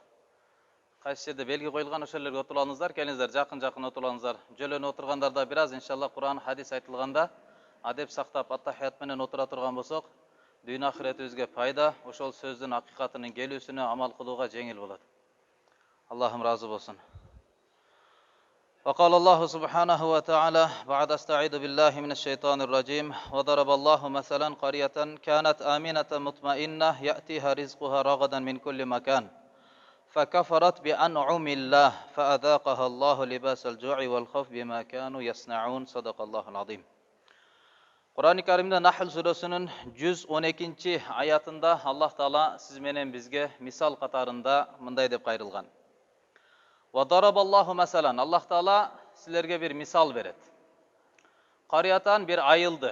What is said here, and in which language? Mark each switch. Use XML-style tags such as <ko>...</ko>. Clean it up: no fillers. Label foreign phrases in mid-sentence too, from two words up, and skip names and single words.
<ky>Кайсы жерде белги коюлган ошол жерге отуруп алыңыздар, келиңиздер, жакын отуруп алыңыздар. Жөлөнүп отургандарда бир аз иншалла Кур'ан, хадис айтылганда адеп сактап аттахият менен отура турган болсок, дүйнө ахиретибизге пайда, ошол сөздүн акыйкатынын келүүсүнө амал кылууга жеңил болот. Аллахым разы болсун.</ky> <ar>وقال الله سبحانه وتعالى بعد استعيذ بالله من الشيطان الرجيم وضرب الله مثلا قرية كانت آمنة مطمئنة يأتيها رزقها رغدا من كل مكان فكفرت بأنعم الله فأذاقها الله لباس الجوع والخوف بما كانوا يصنعون صدق الله العظيم.</ar> <ky>Куръони Каримде Нахл сурасынын 112 аятында Аллах Таала сиз менен бизге мисал катарында мындай деп кайрылган.</ky> <ar>وضرب الله مثلا,</ar> <ky>Аллах Таала сизлерге бир мисал берет. Кариятан бир айылды.</ky>